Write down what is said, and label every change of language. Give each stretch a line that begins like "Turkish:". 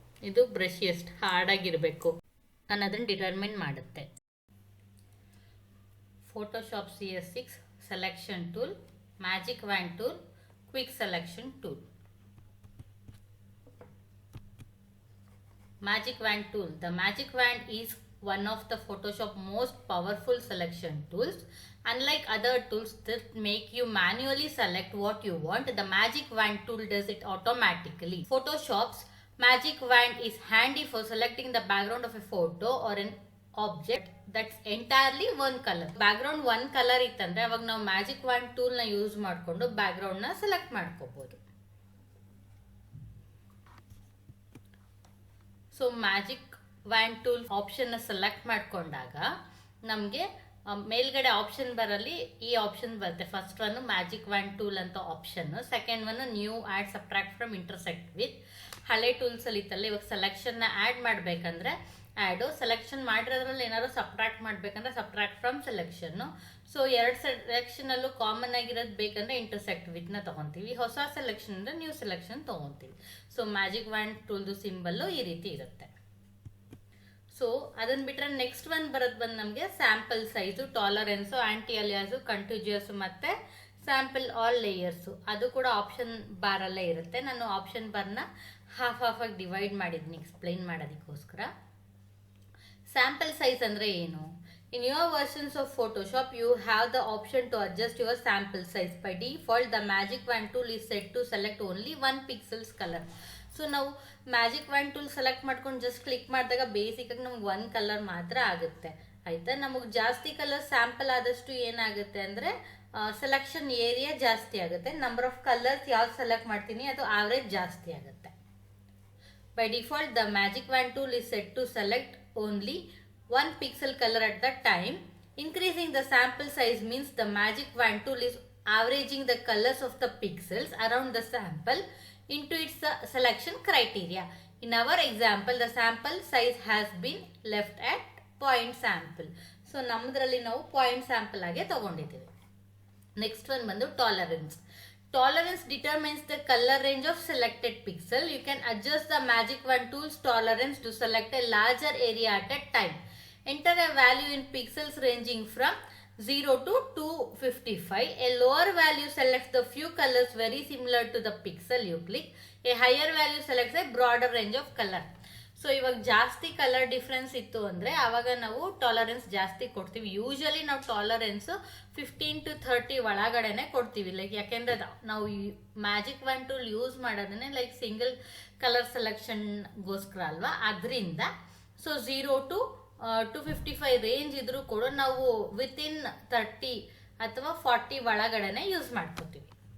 Kannada: ಇದು ಬ್ರಷ್ ಎಷ್ಟು ಹಾರ್ಡಾಗಿರಬೇಕು ಅನ್ನೋದನ್ನು ಡಿಟರ್ಮಿನ್ ಮಾಡುತ್ತೆ. Photoshop CS6 selection tool, magic ವ್ಯಾಂಡ್ tool, quick selection tool.
English: Magic Wand tool. The Magic Wand is one of the Photoshop most powerful selection tools. Unlike other tools that make you manually select what you want, the Magic Wand tool does it automatically. Photoshop's Magic Wand is handy for selecting the background of a photo or an object that's entirely one color. Background one color
Kannada: ಇತ್ತಂದ್ರೆ ಅವಾಗ ನಾವು Magic Wand tool ನ use ಮಾಡಿಕೊಂಡು background ನ select ಮಾಡ್ಕೋಬಹುದು. So magic ವ್ಯಾಂಡ್ tool ಆಪ್ಷನ್ನ select ಮಾಡ್ಕೊಂಡಾಗ ನಮಗೆ ಮೇಲ್ಗಡೆ ಆಪ್ಷನ್ ಬರಲಿ ಈ ಆಪ್ಷನ್ ಬರುತ್ತೆ. ಫಸ್ಟ್ ಒನ್ ಮ್ಯಾಜಿಕ್ ವ್ಯಾಂಡ್ ಟೂಲ್ ಅಂತ option, second one new add subtract from intersect with. ಹಳೆ ಟೂಲ್ಸಲ್ಲಿ ಇತ್ತಲ್ಲ, ಇವಾಗ ಸೆಲೆಕ್ಷನ್ನ ಆ್ಯಡ್ ಮಾಡಬೇಕಂದ್ರೆ ಆ್ಯಡು, ಸೆಲೆಕ್ಷನ್ ಮಾಡಿರೋದ್ರಲ್ಲಿ ಏನಾದ್ರು ಸಬ್ಟ್ರಾಕ್ಟ್ ಮಾಡಬೇಕಂದ್ರೆ ಸಬ್ಟ್ರಾಕ್ಟ್ ಫ್ರಮ್ ಸೆಲೆಕ್ಷನ್ನು. ಸೊ ಎರಡು ಸೆಲೆಕ್ಷನಲ್ಲೂ ಕಾಮನ್ ಆಗಿರೋದು ಬೇಕಂದ್ರೆ ಇಂಟರ್ಸೆಕ್ಟ್ ವಿತ್ನ ತೊಗೊತೀವಿ, ಹೊಸ ಸೆಲೆಕ್ಷನ್ ಅಂದರೆ new selection ತೊಗೊತೀವಿ. So magic ವ್ಯಾಂಡ್ ಟೂಲ್ದು symbol ಈ ರೀತಿ ಇರುತ್ತೆ. ಸೊ ಅದನ್ನು ಬಿಟ್ಟರೆ ನೆಕ್ಸ್ಟ್ ಒನ್ ಬಂದು ನಮಗೆ ಸ್ಯಾಂಪಲ್ ಸೈಜು, ಟಾಲರೆನ್ಸು, ಆ್ಯಂಟಿ ಅಲಿಯಾಸು, ಕಂಟಿನ್ಯೂಯಸ್ಸು ಮತ್ತು ಸ್ಯಾಂಪಲ್ ಆಲ್ ಲೇಯರ್ಸು. ಅದು ಕೂಡ ಆಪ್ಷನ್ ಬಾರಲ್ಲೇ ಇರುತ್ತೆ. ನಾನು ಆಪ್ಷನ್ ಬಾರ್ನ ಹಾಫಾಗಿ ಡಿವೈಡ್ ಮಾಡಿದ್ದೀನಿ ಎಕ್ಸ್ಪ್ಲೈನ್ ಮಾಡೋದಕ್ಕೋಸ್ಕರ. ಸ್ಯಾಂಪಲ್ ಸೈಜ್ ಅಂದರೆ ಏನು?
English: In your versions of Photoshop, you have the option to adjust your sample size. By default, the Magic Wand tool is set to select only 1 pixel's color.
Kannada: So ನಾವು magic ವ್ಯಾಂಡ್ tool select ಮಾಡ್ಕೊಂಡು just click ಮಾಡಿದಾಗ ಬೇಸಿಕಾಗಿ ನಮ್ಗೆ 1 colour ಮಾತ್ರ ಆಗುತ್ತೆ, ಆಯಿತಾ. ನಮಗೆ ಜಾಸ್ತಿ colour sample ಆದಷ್ಟು ಏನಾಗುತ್ತೆ ಅಂದರೆ ಸೆಲೆಕ್ಷನ್ ಏರಿಯಾ ಜಾಸ್ತಿ ಆಗುತ್ತೆ, ನಂಬರ್ ಆಫ್ ಕಲರ್ಸ್ ಯಾವ್ದು ಸೆಲೆಕ್ಟ್ ಮಾಡ್ತೀನಿ ಅದು ಆವ್ರೇಜ್ ಜಾಸ್ತಿ ಆಗುತ್ತೆ.
English: By default the magic wand tool is set to select only 1 pixel color at the time. Increasing the sample size means the Magic Wand tool is averaging the colors of the pixels around the sample into its selection criteria. In our example, the sample size has been left at point sample.
Kannada: So ನಮ್ಮದ್ರಲ್ಲಿ ನಾವು point sample ಆಗಿ ತಗೊಂಡಿದ್ದೀವಿ. Next one ಬಂದು tolerance.
English: Tolerance determines the color range of selected pixel. You can adjust the magic wand tool's tolerance to select a larger area at a time. Enter a value in pixels ranging from 0 to 255. A lower value selects the few colors very similar to the pixel you click. A higher value selects a broader range of color.
Kannada: So ಇವಾಗ ಜಾಸ್ತಿ colour difference ಇತ್ತು ಅಂದರೆ ಆವಾಗ ನಾವು tolerance ಜಾಸ್ತಿ ಕೊಡ್ತೀವಿ. Usually ನಾವು tolerance 15 to 30 ಒಳಗಡೆನೆ ಕೊಡ್ತೀವಿ. ಲೈಕ್ ಯಾಕೆಂದರೆ ನಾವು magic ವ್ಯಾಂಡ್ tool use ಮಾಡೋದನ್ನೇ like single colour ಸೆಲೆಕ್ಷನ್ಗೋಸ್ಕರ ಅಲ್ವಾ, ಅದರಿಂದ ಸೊ 0 to 255 ರೇಂಜ್ ಇದ್ರೂ ಕೂಡ ನಾವು ವಿತಿನ್ 30 ಅಥವಾ 40 ಒಳಗಡೆನೆ ಯೂಸ್ ಮಾಡ್ಕೋತೀವಿ.